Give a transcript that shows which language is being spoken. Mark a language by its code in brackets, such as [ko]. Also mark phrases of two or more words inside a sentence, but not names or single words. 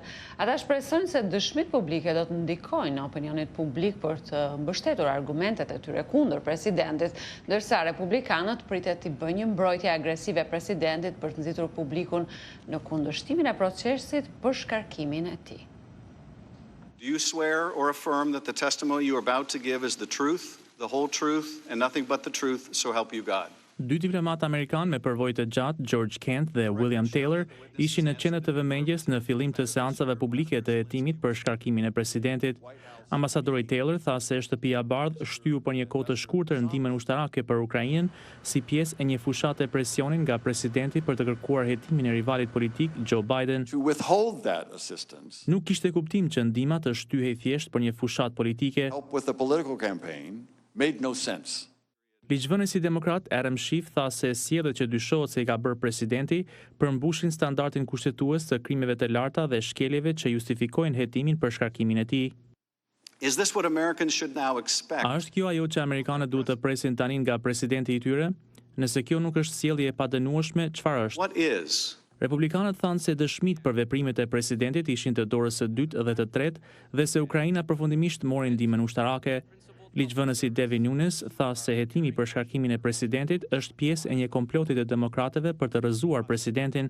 [sq] Ata shpresojnë se dëshmit publike do të ndikojnë në opinionit publik për të mbështetur argumentet e tyre kundër presidentit, ndërsa republikanët pritet të bëjnë një mbrojtje agresive presidentit për të nxitur publikun në kundërshtimin e procesit për shkarkimin. [en] Do you swear or affirm that the testimony you are about to give is the truth, the whole truth, and nothing but the truth, so help you God? [sq] Dy diplomatë amerikanë me përvojë të gjatë, George Kent dhe William Taylor, ishin në qendër të vëmendjes në fillim të seancave publike të hetimit për shkarkimin e presidentit. Ambasadori Taylor tha se shtëpia e Bardhë shtyu për një kohë të shkurtër ndihmën ushtarake për Ukrainën si pjesë e një fushate presionin nga presidenti për të kërkuar hetimin e rivalit politik Joe Biden. [en] To withhold that assistance. [sq] Nuk kishte kuptim që ndihma të shtyhej thjesht për një fushat politike. [en] Help with the political campaign made no sense. [sq] Ligjvënësi demokrat Adam Schiff tha se sjelljet që dyshohet se i ka bërë presidenti përmbushin standardin kushtetues të krimeve të larta dhe shkeljeve që justifikojnë hetimin për shkarkimin e tij. [en] Is this what Americans should now expect? [sq] A është kjo ajo që amerikanët duhet të presin tani nga presidenti i tyre? Nëse kjo nuk është sjellje e padënueshme, çfarë është? [en] What is? [sq] Republikanët thanë se dëshmit për veprimet e presidentit ishin të dorës së dytë dhe të tretë dhe se Ukraina përfundimisht mori ndihmën ushtarake. Ligjvënësi Devin Nunes tha se hetimi për shkarkimin e presidentit është pjesë e një komploti të demokratëve për të rrëzuar presidentin.